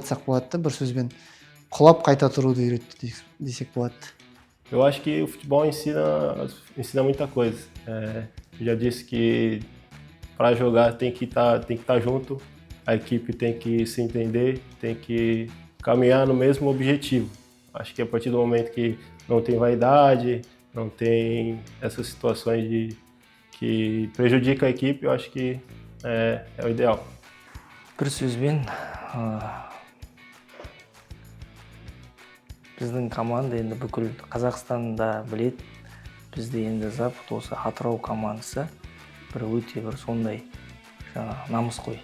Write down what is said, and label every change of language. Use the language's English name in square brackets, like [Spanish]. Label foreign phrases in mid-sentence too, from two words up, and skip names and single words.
[Kazakh] айтсақ болады, бір сөзбен құлап қайта тұруды үйретті десек болады. [Portuguese] Eu acho que o futebol ensina muita coisa. Já disse que para jogar tem que estar junto, a equipe tem que se entender, tem que caminhar no mesmo objetivo. Acho que a partir do momento que não tem vaidade, não tem essas situações que prejudicam a equipe, eu acho que é o ideal. [Kazakh] бір сөзбен біздің команда енді бүкіл Қазақстанда білет. Бізде енді Запад осы Атырау командасы бір өте бір сондай намысқой.